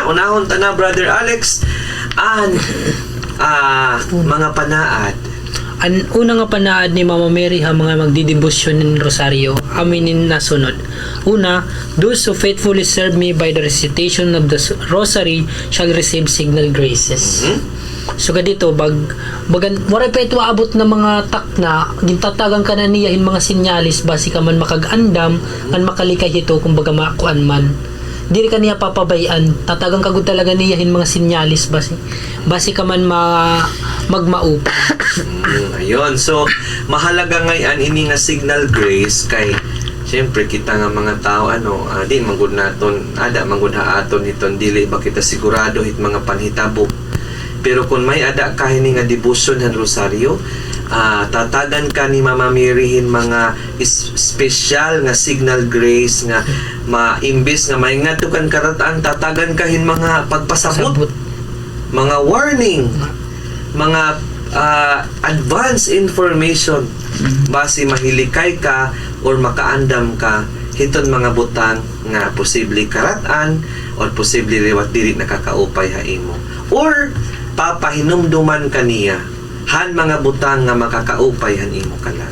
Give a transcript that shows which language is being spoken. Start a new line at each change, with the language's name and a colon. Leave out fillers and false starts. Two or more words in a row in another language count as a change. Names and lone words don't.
Waray: Unahon ta na, Brother Alex, ang mga panaad. Ang una nga panaad ni Mama Mary ha mga magdidibusyon ng rosaryo, aminin na sunod. Una,
English: those who faithfully serve me by the recitation of the rosary shall receive signal graces.
Waray: So dito bagan wala pa ito abot na mga takna, gintatagang ka na niya mga sinyalis basi ka man makagandam kan makalikay ito kung baga makuan man. Dili ka niya papabayan, tatagang kagud talaga niya mga sinyalis basi ka man magmaupa. Ayun, so mahalaga ngayon ini nga
English: signal grace
Waray: kay siyempre kita nga mga tao di manggod naton manggod ha aton iton dili ba kita sigurado hit mga panhitabo. Pero kung may ada ka hini nga devotion han rosaryo, tatagan ka ni Mama Mary mga special nga
English: signal grace
Waray: nga maimbis nga maingatukan karataan, tatagan ka mga pagpasabot, mga warning, mga
English: advance information
Waray: base mahilikay ka or makaandam ka hiton mga butang nga posible karatan or posible liwat dili nakakaupay ha imo or papahinumduman kaniya han mga butang nga makakaupay han imo kalag.